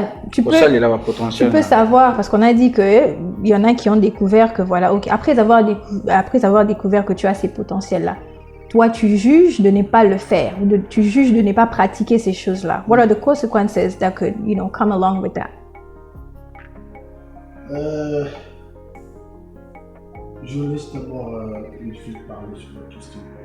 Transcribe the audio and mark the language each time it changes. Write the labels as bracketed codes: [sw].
[fr] Tu peux savoir parce qu'on a dit que il y en a qui ont découvert que voilà, OK, après avoir découvert que tu as ces potentiels là. Toi, tu juges de ne pas le faire, tu juges de ne pas pratiquer ces choses-là. [en] What are the consequences that could, come along with that? [fr] Je laisse d'abord une fille parler sur la question.